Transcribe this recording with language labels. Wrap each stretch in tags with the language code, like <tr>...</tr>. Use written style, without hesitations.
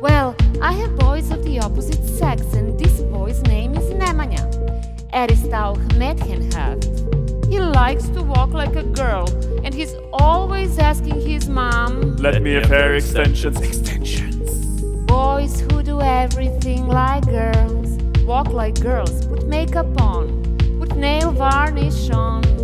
<en>Well, I have boys of the opposite sex, and this boy's name is Nemanja.</en> <de>Er ist auch Mädchenhaft.</de> <en>He likes to walk like a girl, and he's always asking his mom. Let me have hair extensions. Boys who do everything like girls, walk like girls, put makeup on, put nail varnish on.</en>